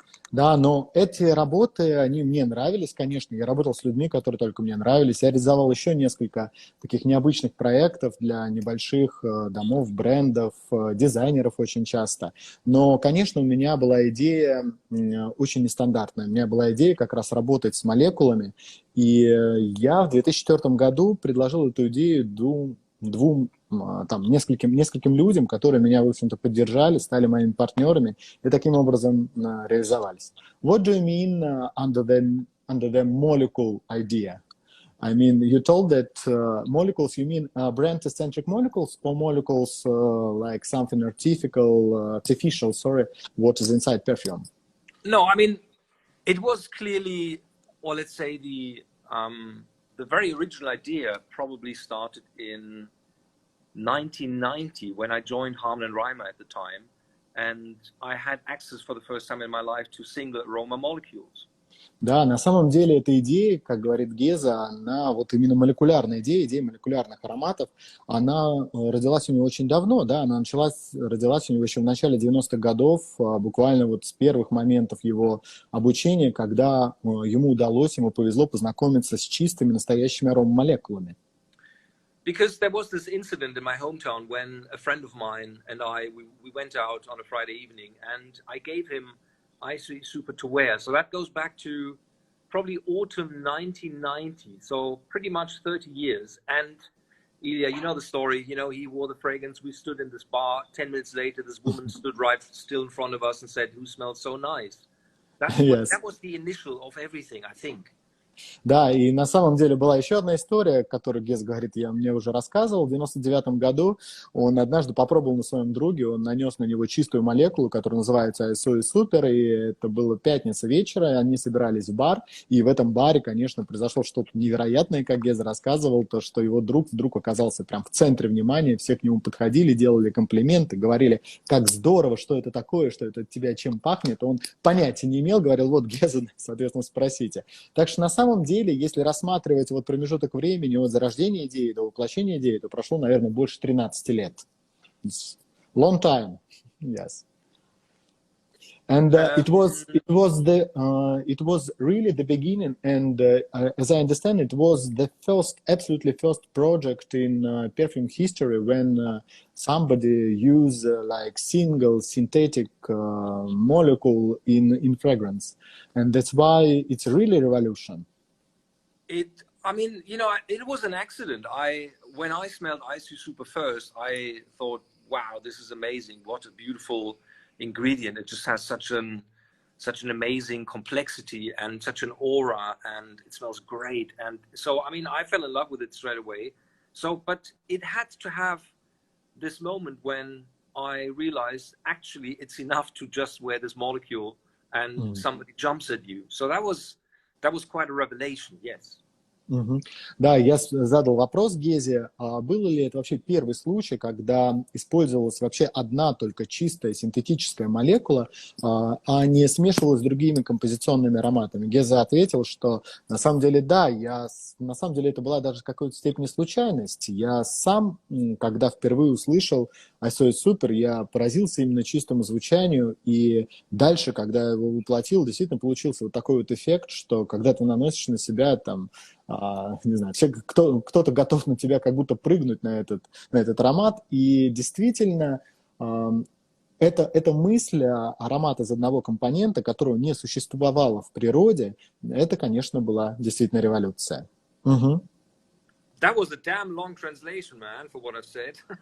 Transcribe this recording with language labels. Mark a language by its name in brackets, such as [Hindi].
[Russian] Да, но эти работы, они мне нравились, конечно. Я работал с людьми, которые только мне нравились. Я реализовал еще несколько таких необычных проектов для небольших домов, брендов, дизайнеров очень часто. Но, конечно, у меня была идея очень нестандартная. У меня была идея как раз работать с молекулами. И я в 2004 году предложил эту идею нескольким людям, которые меня, в общем-то, поддержали, стали моими партнерами и таким образом реализовались. [English] What do you mean under the molecule idea? I mean, you told that molecules, you mean brand Escentric Molecules or molecules like something artificial, what is inside perfume? No, I mean, it was clearly, well, let's say the very original idea probably started in 1990 when I joined Harman & Reimer at the time, and I had access for the first time in my life to single aroma molecules. [Russian] Да, на самом деле эта идея, как говорит Геза, она вот именно молекулярная идея молекулярных ароматов, она родилась у него очень давно, да, она родилась у него еще в начале 90-х годов, буквально вот с первых моментов его обучения, когда ему повезло познакомиться с чистыми, настоящими аромамолекулами. [English] Because there was this incident in my hometown when a friend of mine and we went out on a Friday evening, and I gave him Ice Super to wear. So that goes back to probably autumn 1990. So pretty much 30 years. And Ilya, you know the story. You know, he wore the fragrance. We stood in this bar. 10 minutes later, this woman stood right still in front of us and said, "Who smells so nice?" That was the initial of everything, I think. [Russian] Да, и на самом деле была еще одна история, которую Гез говорит, я мне уже рассказывал. В 99 году он однажды попробовал на своем друге, он нанес на него чистую молекулу, которая называется Супер, и это было пятница вечера, и они собирались в бар, и в этом баре, конечно, произошло что-то невероятное, как Гез рассказывал, то, что его друг вдруг оказался прям в центре внимания, все к нему подходили, делали комплименты, говорили, как здорово, что это такое, что это от тебя чем пахнет. Он понятия не имел, говорил, вот Геза, соответственно, спросите. Так что на самом деле, если рассматривать вот промежуток времени от зарождения идеи до воплощения идеи, то прошло, наверное, больше 13 лет. [English] It's long time, yes. And it was really the beginning, and as I understand, it was the absolutely first project in perfume history when somebody used like single synthetic molecule in fragrance, and that's why it's really a revolution. I mean, you know, it was an accident. When I smelled Icy Super first, I thought, wow, this is amazing. What a beautiful ingredient. It just has such an amazing complexity and such an aura, and it smells great. And so, I mean, I fell in love with it straight away. So, but it had to have this moment when I realized actually it's enough to just wear this molecule and somebody jumps at you. So that was quite a revelation, yes. [Russian] Да, я задал вопрос Гезе, а было ли это вообще первый случай, когда использовалась вообще одна только чистая синтетическая молекула, а не смешивалась с другими композиционными ароматами? Геза ответил, что на самом деле да, на самом деле это была даже в какой-то степени случайность. Я сам, когда впервые услышал Гезой Супер, я поразился именно чистому звучанию, и дальше, когда я его воплотил, действительно получился вот такой вот эффект, что когда ты наносишь на себя там, не знаю, кто-то готов на тебя как будто прыгнуть на этот аромат. И действительно, эта мысль, аромат из одного компонента, которого не существовало в природе, это, конечно, была действительно революция. [English] That was a damn long translation, man, for what I've said.